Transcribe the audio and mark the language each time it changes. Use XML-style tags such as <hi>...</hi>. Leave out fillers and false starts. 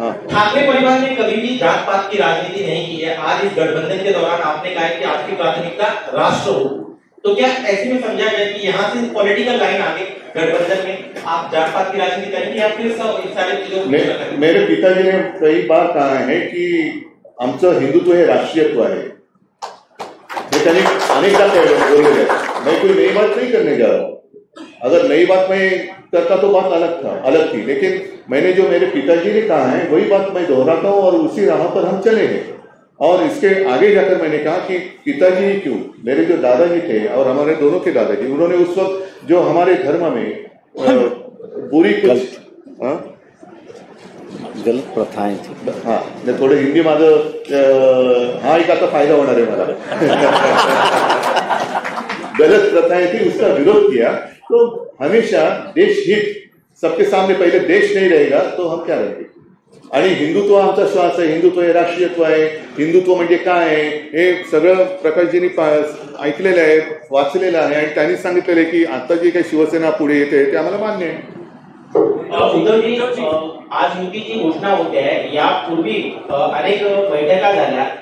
<hi>ठाकरे परिवार ने कभी भी जात पात की राजनीति नहीं की है. आज इस गठबंधन के दौरान आपने कहा कि आपकी प्राथमिकता राष्ट्र हो, तो क्या ऐसे में समझा जाए कि यहाँ से पॉलिटिकल लाइन आगे गठबंधन में आप जात पात की राजनीति करेंगे या फिर सारी चीजों? मेरे पिताजी ने कई बार कहा है कि</hi> <mr>आमचं हिंदुत्व हे राष्ट्रीयत्व आहे. हे त्यांनी अनेकदा बोललेलं आहे.</mr> <hi>मैं कोई नई बात नहीं करने जा रहा हूँ. अगर नई बात मैं करता तो बात अलग थी, लेकिन मैंने जो मेरे पिताजी ने कहा है वही बात मैं दोहराता हूँ और उसी राह पर हम चले हैं. और इसके आगे जाकर मैंने कहा कि पिताजी ही क्यों, मेरे जो दादाजी थे और हमारे दोनों के दादाजी, उन्होंने उस वक्त जो हमारे धर्म में बुरी कुछ गलत प्रथाएं थी.</hi> <mr>हाँ, मैं थोडं हिंदी माझं हा एक आता फायदा होणार आहे मला.</mr> <hi>गलत प्रथाएं थी उसका विरोध किया. तो हमेशा देश हित सबके सामने, पहले देश नहीं रहेगा तो हम क्या रहेंगे.</hi> <mr>आणि हिंदुत्व आमचा श्वास आहे, हिंदुत्व हे राष्ट्रीयत्व आहे, हिंदुत्व म्हणजे काय आहे हे सगळं प्रकाशजींनी ऐकलेलं आहे, वाचलेलं आहे आणि त्यांनी सांगितलेलं आहे की आता जी काही शिवसेना पुढे येते ते आम्हाला मान्य आहे. उद्धवजी, आज युतीची घोषणा होते आहे, यापूर्वी अनेक बैठका झाल्या.</mr>